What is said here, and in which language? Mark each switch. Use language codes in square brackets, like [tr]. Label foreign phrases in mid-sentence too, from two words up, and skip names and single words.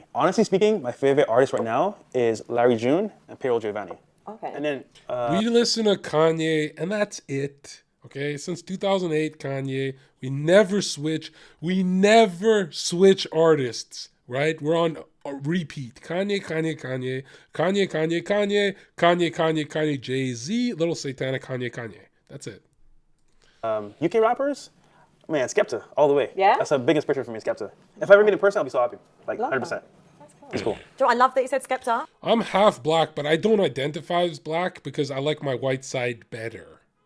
[en] Honestly speaking, my favorite artist right now is Larry June and Payroll Giovanni. Okay. And then we listen to Kanye, and that's it. Okay, since 2008, Kanye, we never switch. We never switch artists, right? We're on a repeat. Kanye, Kanye, Kanye, Kanye, Kanye, Kanye, Kanye, Kanye, Kanye, Jay-Z, Little Satanic, Kanye, Kanye. That's it. UK rappers, man, Skepta, all the way. Yeah? That's a big inspiration for me, Skepta. If I ever meet in person, I'll be so happy. Like, Love 100%. that. It's cool. Do you know, I love that you said Skepta. I'm half black, but I don't identify as black because I like my white side better.